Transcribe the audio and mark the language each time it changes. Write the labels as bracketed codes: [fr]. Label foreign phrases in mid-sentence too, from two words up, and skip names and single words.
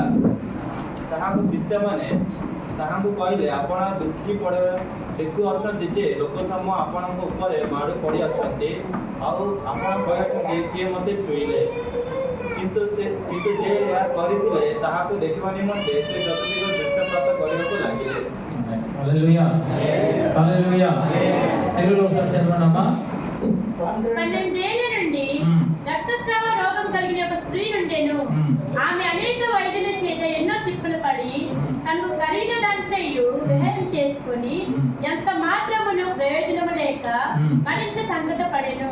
[or] ତାହାଙ୍କୁ ଶିଷ୍ୟମାନେ ତାହାଙ୍କୁ କହିଲେ, ଆପଣ ଦୁଃଖୀ ଦେଖୁଅଛନ୍ତି ଯେ ଲୋକ ସମୂହ ଆପଣଙ୍କ ଉପରେ ମାଡ଼ୁ ପଡ଼ି ଅଛନ୍ତି, ଆଉ ଆପଣ କହିଅଛନ୍ତି କିଏ ମୋତେ ଛୁଇଁଲେ? କିନ୍ତୁ ଯେ ଏହା କରିଥିଲେ ତାହାକୁ ଦେଖିବା ନିମନ୍ତେ ସେ ଚତୁର୍ଦିଗ ଦୃଷ୍ଟିପାତ କରିବାକୁ ଲାଗିଲେ। [te] హల్లెలూయా హల్లెలూయా తెలుగులో ఒకసారి చదవండమ్మా. 12 ఏళ్ల నుండి రక్తస్రావ రోగం కలిగిన ఒక స్త్రీ ఉండేను. ఆమె అనేక వైద్యుల చేత ఎన్నో తిప్పులు పడి తనకు కలిగిన దాంట్లో విహారం చేసుకుని ఎంత మాత్రమును ప్రయోజనము లేక మరింత సంకట పడెను.